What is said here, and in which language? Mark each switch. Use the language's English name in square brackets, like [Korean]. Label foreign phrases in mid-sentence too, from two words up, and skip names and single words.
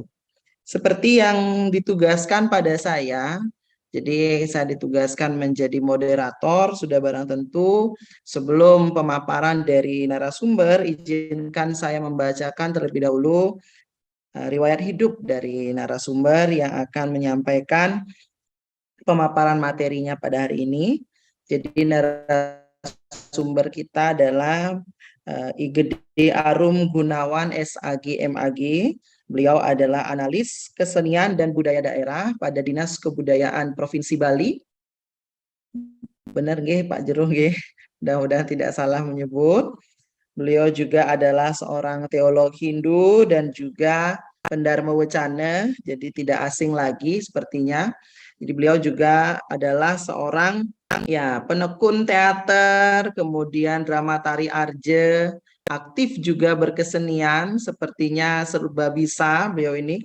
[Indonesian] Seperti yang ditugaskan pada saya, jadi saya ditugaskan menjadi moderator, sudah barang tentu sebelum pemaparan dari narasumber, izinkan saya membacakan terlebih dahulu riwayat hidup dari narasumber yang akan menyampaikan pemaparan materinya pada hari ini. Jadi narasumber kita adalah I Gede Arum Gunawan SAG MAG. Beliau adalah analis kesenian dan budaya daerah pada Dinas Kebudayaan Provinsi Bali. Benar nggih Pak Jero nggih? Mudah-mudahan tidak salah menyebut. Beliau juga adalah seorang teolog Hindu dan juga pendarma wacana, jadi tidak asing lagi sepertinya. Jadi beliau juga adalah seorang penekun teater, kemudian drama tari arje, aktif juga berkesenian, sepertinya serba bisa beliau ini.